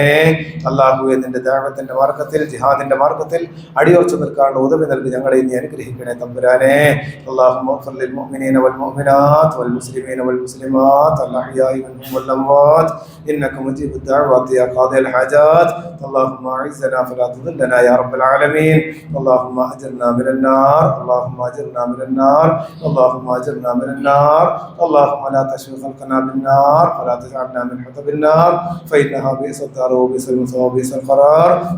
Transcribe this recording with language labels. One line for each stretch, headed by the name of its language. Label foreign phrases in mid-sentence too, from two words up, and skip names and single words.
Malayalam: അള്ളാഹുവെ, നിന്റെ ദഅവത്തിന്റെ മാർഗത്തിൽ, ജിഹാദിന്റെ മാർഗത്തിൽ അടിയുറച്ചു നിൽക്കാനുള്ള ഉദവി നൽകി ഞങ്ങളെ നീ അനുഗ്രഹിക്കണേ തമ്പുരാനെ.
Arabic: اللهم اغفر للمؤمنين والمؤمنات والمسلمين والمسلمات الأحياء منهم والأموات إنك مجيب الدعوات يا قاضي الحاجات. اللهم اعزنا فلا تذلنا يا رب العالمين. اللهم اجرنا من النار، اللهم اجرنا من النار، اللهم اجرنا من النار. اللهم لا تشغل خلقنا بالنار ولا تجعلنا من حطب النار فإنها بئس الدار وبئس المثوى وبئس القرار.